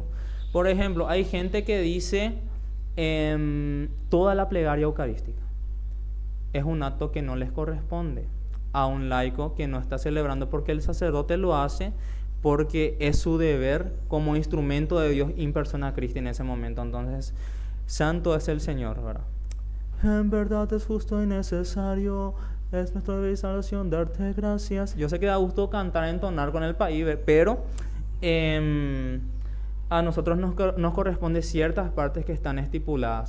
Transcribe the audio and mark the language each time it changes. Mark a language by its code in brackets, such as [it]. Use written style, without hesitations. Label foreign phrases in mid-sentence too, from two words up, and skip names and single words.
[es] Por ejemplo, hay gente que dice toda la plegaria eucarística es un acto que no les corresponde a un laico que no está celebrando, porque el sacerdote lo hace porque es su deber como instrumento de Dios [la] in persona Christi [es] en ese momento. Entonces, santo es el Señor, ¿verdad? En verdad es justo y necesario, es nuestra salvación darte gracias. Yo sé que da gusto cantar, entonar con el país, pero a nosotros nos corresponde ciertas partes que están estipuladas.